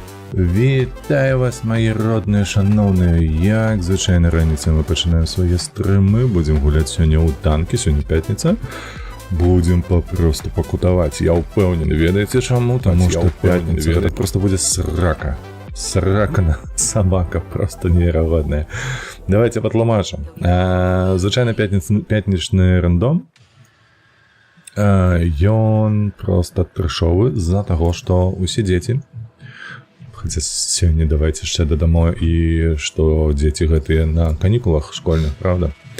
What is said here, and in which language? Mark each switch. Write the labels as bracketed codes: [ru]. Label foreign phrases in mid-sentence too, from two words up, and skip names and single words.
[be] Вітаю вас, мої родныя шаноўныя. Як звычайна раніцай мы пачынаем свае стрымы. Будзем гуляць сёння ў танкі, сёння пятніца. Будзем папросту пакутаваць. Я ўпэўнены, ведаеце чаму? Таму што пятніца гэта проста будзе срака. [ru] Сракана собака, просто невероятная. [be] Давайте патлумачым. Звычайна пятнічны рандом. Ён просто трэшовы з-за таго, што усе дзеці, хаця сёння давайте яшчэ дадамо і што дзеці гэтыя на канікулах школьных, правда?